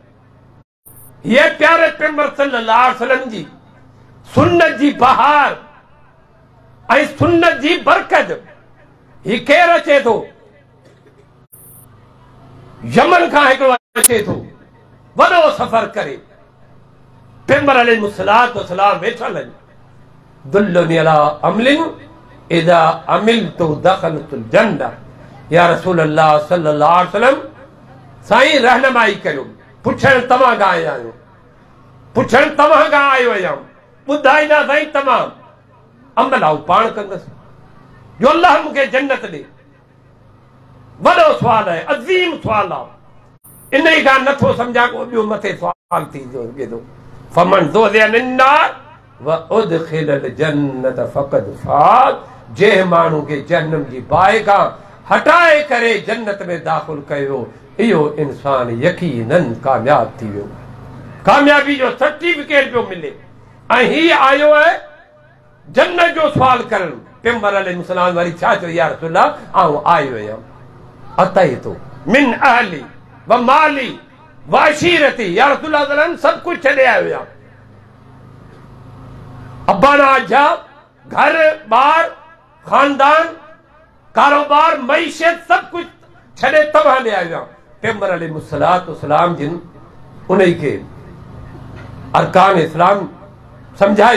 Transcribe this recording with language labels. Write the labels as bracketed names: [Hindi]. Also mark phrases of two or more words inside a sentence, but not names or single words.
[Sindhi] ये प्यारे पैगंबर [Arabic] صلى الله عليه وسلم [Sindhi] जी सुन्नत जी बहार ऐं सुन्नत जी बरकत। ही केरु अचे थो यमन खां हिकिड़ो अचे थो वॾो सफ़र करे पैगंबर [Arabic] عليه الصلاة والسلام [Sindhi] वेठल आहिनि। [Arabic] دلني على عمل إذا عملت دخلت الجنة. يا رسول الله صلى الله عليه وسلم [Sindhi] साईं रहनुमाई करियो। पुछण तव्हां खां आया आहियो, पुछण तव्हां खां आयो आहियां, ॿुधाईंदा साईं तव्हां अमल आऊं पाण कंदसि जो अल्लाह मूंखे जन्नत ॾे। वॾो सुवाल आहे, अज़ीम सुवाल आहे। इन ई खां नथो सम्झा को ॿियो मथे सुवाल थी थो। [Arabic] فمن زحزح عن النار وأدخل الجنة فقد فاز. [Sindhi] जंहिं माण्हू खे जहन्नम जी बाहि खां हटाए करे जन्नत में दाख़िल कयो, इहो इंसान यकीनन कामयाब थी वियो। कामयाबी जो सर्टिफिकेट पियो मिले। ऐं हीउ आयो आहे जन्नत जो सुवाल करणु। पैगंबर अलैहिस्सलाम वरी छा चयो? [Arabic] يا رسول الله [Sindhi] आऊं आयो आहियां [Arabic] أتيت من أهلي ومالي وعشيرتي. या रसूल अल्लाह [Sindhi] सभु कुझु छॾे आयो आहियां। अब्बाना अजा घर ॿार खानदान कारोबार मईशत सभु कुझु छॾे तव्हां ॾे आयो आहियां। पैगंबर [Arabic] अलैहिस्सलातु वस्सलाम [Sindhi] जिन उन खे अरकान इस्लाम समझायो।